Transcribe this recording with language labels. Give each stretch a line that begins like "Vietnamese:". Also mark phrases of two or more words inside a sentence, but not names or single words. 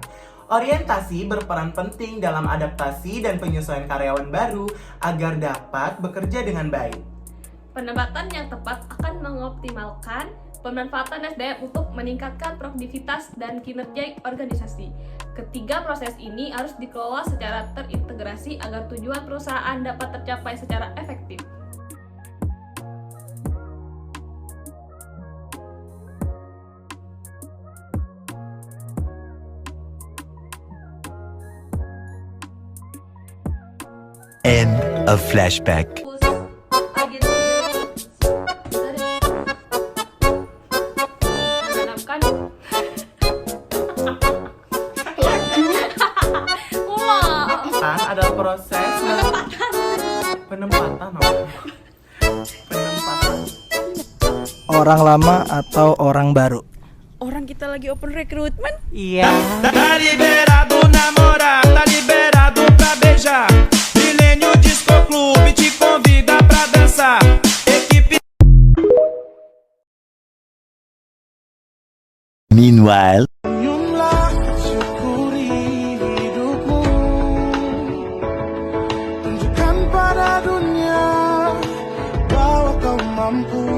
Indonesian: Orientasi berperan penting dalam adaptasi dan penyesuaian karyawan baru agar dapat bekerja dengan baik. Penempatan yang tepat akan mengoptimalkan pemanfaatan SDM untuk meningkatkan produktivitas dan kinerja organisasi. Ketiga proses ini harus dikelola secara terintegrasi agar tujuan perusahaan dapat tercapai secara efektif.
English: End of flashback.
Indonesian: Adalah proses penempatan. Orang lama atau orang baru? Orang kita lagi
English: open recruitment.
Indonesian: Iya.
Portuguese: Tá liberado namorar, tá liberado pra beijar. Milênio Disco Clube te convida pra dançar. Equipe.
Indonesian: Meanwhile, Senyumlah syukuri hidupmu. Tunjukkan pada dunia bahwa kau mampu.